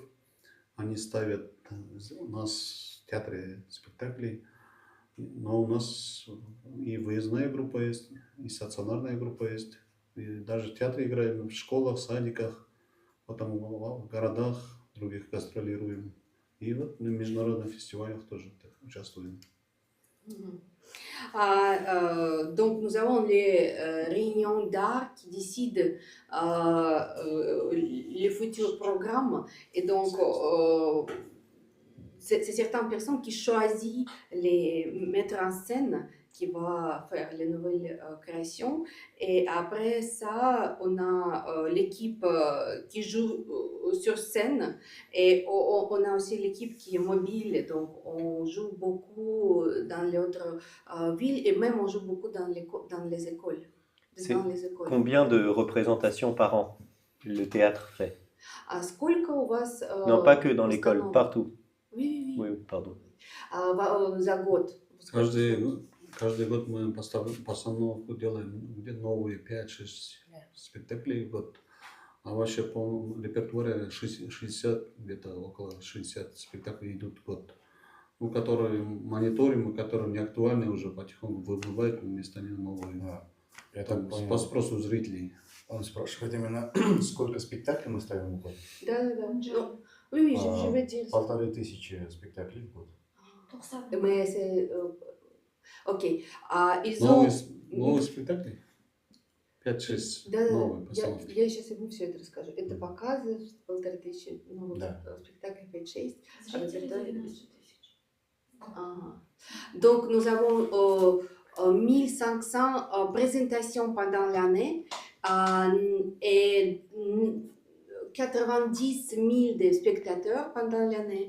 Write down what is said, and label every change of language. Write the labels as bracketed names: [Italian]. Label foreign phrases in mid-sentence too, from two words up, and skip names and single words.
[Russian] Они ставят у нас в театре спектакли, но у нас и выездная группа есть, и стационарная группа есть. И даже в театре играем, в школах, садиках, потом в городах других гастролируем. И вот на международных фестивалях тоже участвуем. [French] Donc nous avons les réunions d'art qui décident les futurs programmes et donc c'est certaines personnes qui choisissent les mettre en scène qui va faire les nouvelles créations et après ça on a l'équipe qui joue sur scène et on a aussi l'équipe qui est mobile donc on joue beaucoup dans les autres villes et même on joue beaucoup dans les écoles. Combien de représentations par an le théâtre fait? [Russian] А сколько у вас [French] Non, pas que dans l'école, partout. Oui. Oui, pardon. [Russian] За год. Каждый год мы постановку делаем где-то новые 5-6 спектаклей в год. А вообще по репертуаре 60, где-то около 60 спектаклей идут в год. Ну, которые мониторим, и которые не актуальны уже потихоньку выбывают, вместо них новые. Это по спросу зрителей. Он спрашивает именно, сколько спектаклей мы ставим в год? Да. [French] Oui, je vais dire. [Russian] 1500 спектаклей в год. [French] Mais c'est... [Russian] Окей. Новые спектакли? 5-6 новые постановки. Я сейчас ему все это расскажу. Это показы, 1500 новых спектаклей, 5-6. [French] Donc nous avons 1500 présentations pendant l'année et 90 000 de spectateurs pendant l'année.